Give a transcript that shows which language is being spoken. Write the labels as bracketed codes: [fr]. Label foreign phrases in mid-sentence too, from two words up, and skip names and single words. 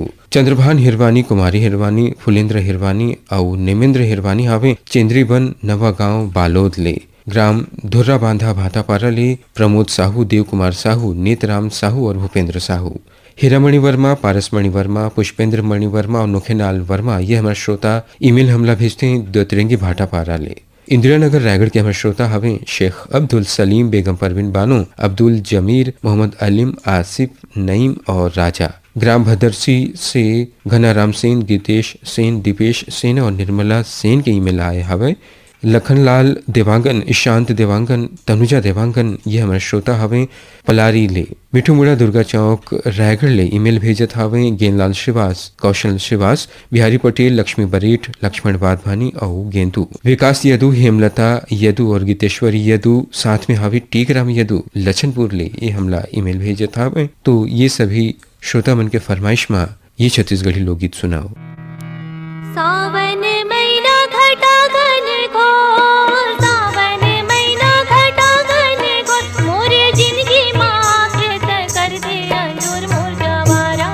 [hne] चंद्रभान हिरवानी, कुमारी हिरवानी, फुलेंद्र हिरवानी और नेमेंद्र हिरवानी हवे चेंद्रीबन नवा गांव बालोद ले ग्राम धुर्रा बांधा भातापारा ले प्रमोद साहू, देव कुमार साहू, नेतराम साहू और भूपेंद्र साहू। हीरामणि वर्मा, पारसमणि वर्मा, पुष्पेंद्र मणि वर्मा और नुखेनाल वर्मा ये हमारे श्रोता ईमेल हमला भेजते हैं दतिरंगी भाटापारा ले। इंदिरा नगर रायगढ़ के हमारे श्रोता हवे शेख अब्दुल सलीम, बेगम परवीन बानो, अब्दुल जमीर, मोहम्मद अलीम, आसिफ, नईम और राजा। ग्राम भदरसी से घनाराम सेन, गीतेश सेन, दीपेश सेन और निर्मला सेन के ईमेल आए हवे। लखनलाल देवांगन, ईशांत देवांगन, तनुजा देवांगन ये हमारे श्रोता हवे पलारी ले। मिठू मुड़ा दुर्गा चौक रायगढ़ ले ईमेल भेजत हवे गेंदलाल श्रीवास, कौशल श्रीवास, बिहारी पटेल, लक्ष्मी बरेठ, लक्ष्मण वाधवानी और गेंदू। विकास यदू, हेमलता यदू और गीतेश्वरी यदू साथ में हवे टीकराम यदू लछनपुर ले ये हमला ईमेल भेजत हवे। तो ये सभी श्रोता मन के फरमाइश में ये छत्तीसगढ़ी लोकगीत सुनाओ। सावन महीना घटा घन घोर, सावन महीना घटा घन घोर, मोरे जिंदगी माँ कृत कर दे अंजूर मोर जवारा।